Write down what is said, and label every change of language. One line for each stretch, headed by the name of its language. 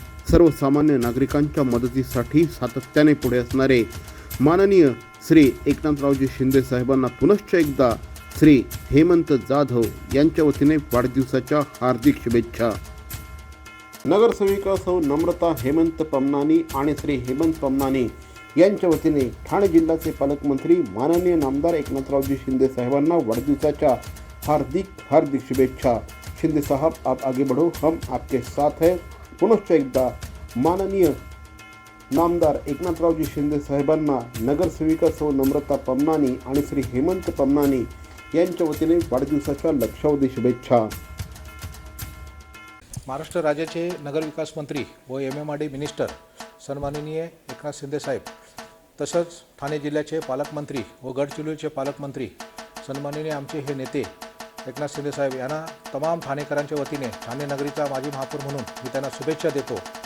Marathi: सर्वसामान्य नागरिकांच्या मदतीसाठी सातत्याने पुढे असणारे माननीय श्री एकनाथरावजी शिंदे साहेबांना पुनश्च एकदा श्री हेमंत जाधव यांच्या वतीने वाढदिवसाच्या हार्दिक शुभेच्छा. नगरसेविका सौ नम्रता हेमंत पमनानी आणि श्री हेमंत पमनानी यांच्या वतीने ठाणे जिल्ह्याचे पालकमंत्री माननीय नामदार एकनाथरावजी शिंदे साहेबांना वाढदिवसाच्या हार्दिक शुभेच्छा.
Hindi: शिंदे साहब आप आगे बढ़ो, हम आपके साथ हैं.
Marathi: पुनश्च एकदा माननीय नामदार एकनाथरावजी शिंदे साहेबांना नगरसेविका सौ नम्रता पमनानी आणि श्री हेमंत पमनानी यांच्या वतीने वाढदिवसाच्या लक्षावधी शुभेच्छा. महाराष्ट्र राज्याचे नगरविकास मंत्री व MMRD मिनिस्टर सन्माननीय एकनाथ शिंदे साहेब, तसंच ठाणे जिल्ह्याचे पालकमंत्री व गडचिरोलीचे पालकमंत्री सन्माननीय आमचे हे नेते एकनाथ शिंदे साहेब यांना तमाम ठाणेकरांच्या वतीने ठाणे नगरीचा माजी महापौर म्हणून मी त्यांना शुभेच्छा देतो.